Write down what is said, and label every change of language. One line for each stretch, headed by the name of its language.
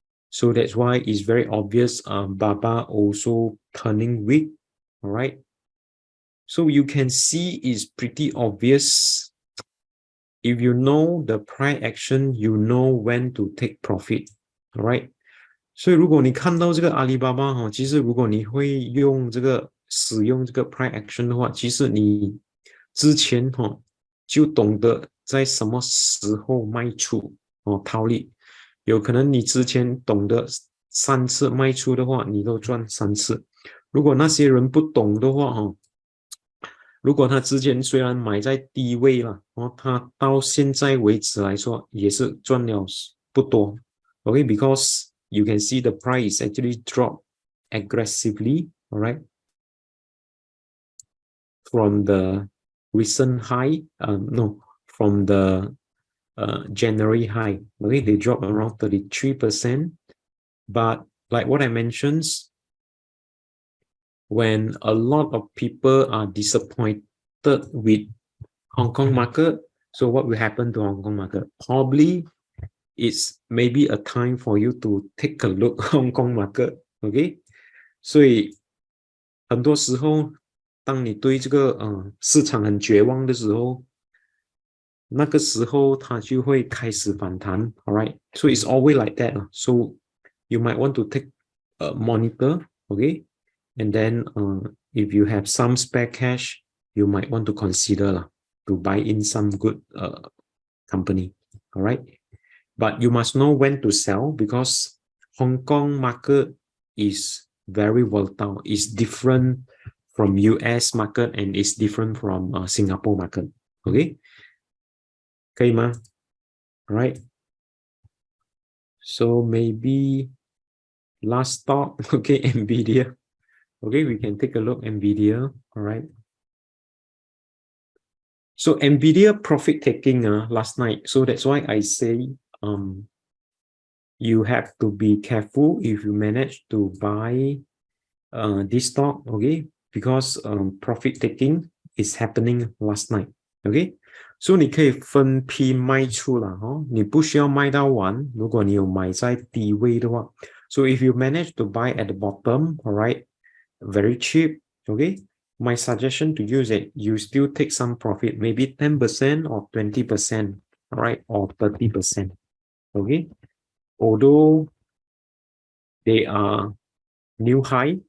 English: So that's why it's very obvious Baba also turning weak, all right? So you can see it's pretty obvious. If you know the price action, you know when to take profit, all right?
Chinese: 所以如果你看到这个阿里巴巴其实如果你会使用这个 price action 的话，其实你之前就懂得在什么时候卖出套利。有可能你之前懂得3次卖出的话，你都赚3次。如果那些人不懂的话如果他之前虽然买在低位了他到现在为止来说也是赚了不多。
English: Okay, because you can see the price actually drop aggressively, all right, from the recent high, no, from the January high. Okay, they dropped around 33%. But like what I mentioned, when a lot of people are disappointed with Hong Kong market, so what will happen to Hong Kong market? Probably it's maybe a time for you to take a look Hong Kong market.
Chinese: Okay, 所以很多时候当你对这个市场很绝望的时候，那个时候它就会开始反弹。
English: Alright, so it's always like that. So you might want to take a monitor. Okay, and then if you have some spare cash, you might want to consider to buy in some good company. Alright, but you must know when to sell because Hong Kong market is very volatile. It's different from US market and it's different from Singapore market. Okay,
Chinese: 可以吗？
English: Alright, so maybe last thought. Okay, Nvidia. Okay, we can take a look Nvidia. Alright, so Nvidia profit taking last night, so that's why I say you have to be careful if you manage to buy this stock. Okay, because profit taking is happening last night.
Chinese: Okay, so 你可以分批卖出啦你不需要卖到完，如果你有买在低位的话。
English: So if you manage to buy at the bottom, alright, very cheap, okay, my suggestion to you is that you still take some profit, maybe 10% or 20%, alright, or 30%, okay, although they are new high.